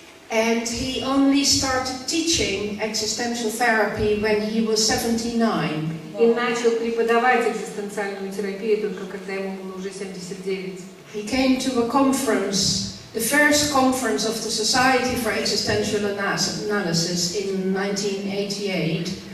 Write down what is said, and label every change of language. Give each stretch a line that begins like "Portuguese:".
English: And he only started teaching existential therapy when he was 79.
Russian: И начал преподавать экзистенциальную терапию только когда ему было уже 79.
English: He came to a conference, the first conference of the Society for Existential Analysis in 1988.